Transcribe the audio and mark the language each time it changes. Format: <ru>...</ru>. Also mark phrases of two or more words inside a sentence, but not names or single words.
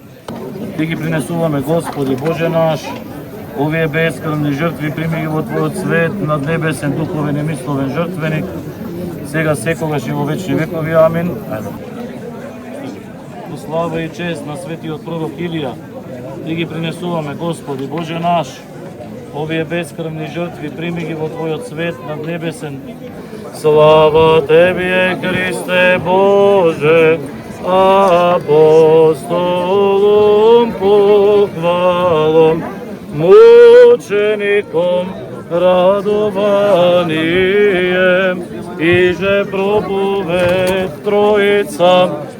<mk>Ти ги принесуваме, Господи Боже наш, овие бескрвни жртви, прими ги во Твојот свет, над небесен, духовен и мисловен жртвеник, сега секогаш и во вечни векови. Амин. Слава и чест на светиот пророк Илија, Ти ги принесуваме, Господи Боже наш, овие бескрвни жртви, прими ги во Твојот свет, над небесен.</mk> <cu>Слава Тебе, Христе Боже, апостолом похвалом, мучеником радованием, и же проповед Троица</cu>